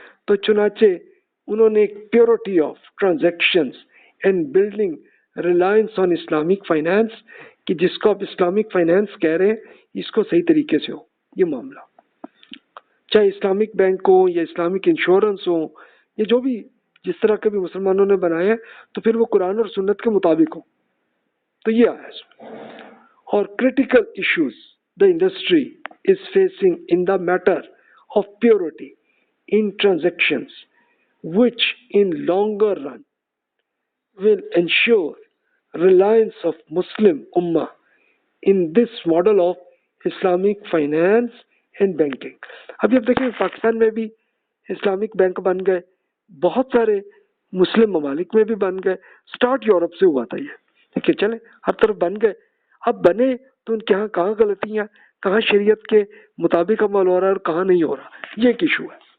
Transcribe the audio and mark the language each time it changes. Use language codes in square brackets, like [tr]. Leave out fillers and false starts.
[ur] تو چنانچہ انہوں نے ایک [en] purity of transactions and building reliance on Islamic finance [ur] کہ جس کو آپ اسلامک فائنانس کہہ رہے ہیں اس کو صحیح طریقے سے ہو یہ معاملہ، چاہے اسلامک بینک ہو یا اسلامک انشورنس ہو، یہ جو بھی جس طرح کے بھی مسلمانوں نے بنائے ہیں تو پھر وہ قرآن اور سنت کے مطابق ہو. تو یہ آیا. [en] اور critical issues the industry is facing in the matter of purity in transactions which in longer run will ensure reliance of Muslim Ummah in this model of Islamic finance and banking. [ur] ابھی اب دیکھیں پاکستان میں بھی Islamic bank بن گئے، بہت سارے مسلم ممالک میں بھی بن گئے. سٹارٹ یورپ سے ہوا تھا یہ، دیکھیں چلیں ہر طرف بن گئے. اب بنے تو ان کے یہاں کہاں غلطیاں، کہاں شریعت کے مطابق عمل ہو رہا ہے اور کہاں نہیں ہو رہا، یہ ایک ایشو ہے.